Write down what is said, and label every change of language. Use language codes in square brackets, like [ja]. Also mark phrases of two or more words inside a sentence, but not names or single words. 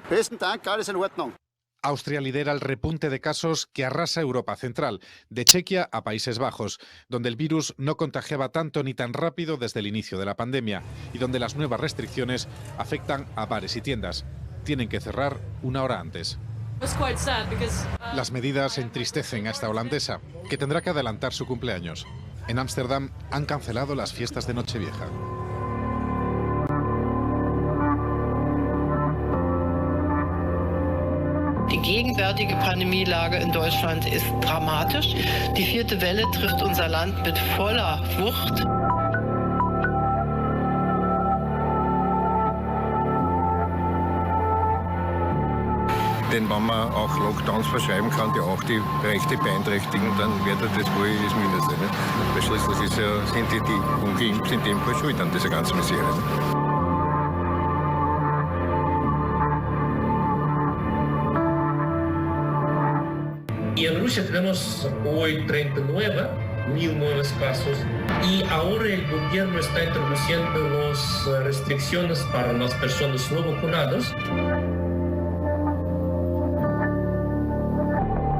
[es] Austria lidera el repunte de casos que arrasa Europa Central, de Chequia a Países Bajos, donde el virus no contagiaba tanto ni tan rápido desde el inicio de la pandemia y donde las nuevas restricciones afectan a bares y tiendas. Tienen que cerrar una hora antes. Las medidas entristecen a esta holandesa, que tendrá que adelantar su cumpleaños. En Ámsterdam han cancelado las fiestas de Nochevieja. [de] Die gegenwärtige Pandemielage in Deutschland ist dramatisch. Die 4. Welle trifft unser Land mit voller Wucht. Denn wenn man auch Lockdowns verschreiben kann, die auch die Rechte beeinträchtigen, dann wäre das wohl das Mindeste. Ne? Weil schließlich sind die Ungeimpften in dem Fall schuld an dieser ganzen Misere. [es] Y en Rusia tenemos hoy 39.000 nuevos casos y ahora el gobierno está introduciendo las restricciones para las personas no vacunadas.